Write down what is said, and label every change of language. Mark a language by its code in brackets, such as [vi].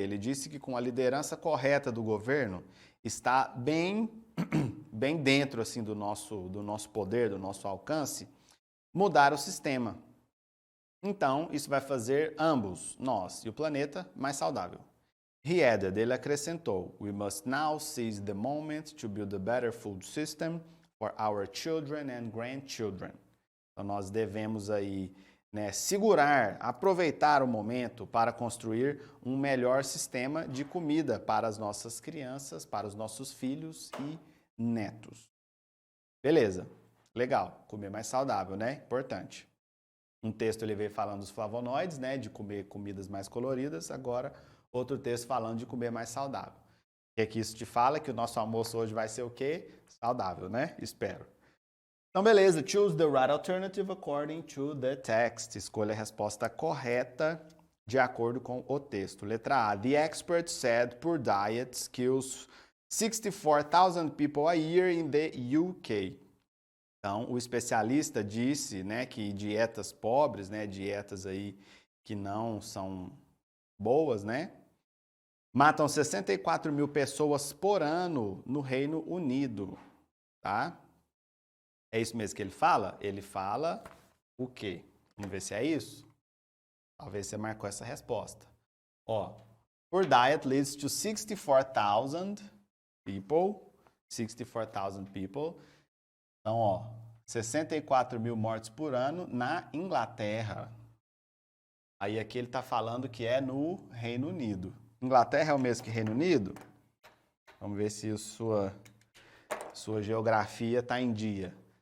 [pt] Ele disse que com a liderança correta do governo, está bem dentro assim, do nosso poder, do nosso alcance, mudar o sistema. Então, isso vai fazer ambos, nós e o planeta, mais saudável. [en] He added, [pt] ele acrescentou, [en] we must now seize the moment to build a better food system for our children and grandchildren. [pt] Então, nós devemos aí, né, aproveitar o momento para construir um melhor sistema de comida para as nossas crianças, para os nossos filhos e netos. Beleza, legal, comer mais saudável, né? Importante. Um texto ele veio falando dos flavonoides, né, de comer comidas mais coloridas, agora outro texto falando de comer mais saudável. O que é que isso te fala? Que o nosso almoço hoje vai ser o quê? Saudável, né? Espero. Então, beleza. [en] Choose the right alternative according to the text. [pt] Escolha a resposta correta de acordo com o texto. Letra A. [en] The expert said poor diet kills 64,000 people a year in the UK. [pt] Então, o especialista disse, né, que dietas pobres, né, dietas aí que não são boas, né, matam 64 mil pessoas por ano no Reino Unido, tá? É isso mesmo que ele fala? Ele fala o quê? Vamos ver se é isso? Talvez você marcou essa resposta. [en] Ó, poor diet leads to 64,000 people. 64,000 people. [pt] Então, ó, 64 mil mortes por ano na Inglaterra. Aí aqui ele está falando que é no Reino Unido. Inglaterra é o mesmo que Reino Unido? Vamos ver se sua geografia está em dia.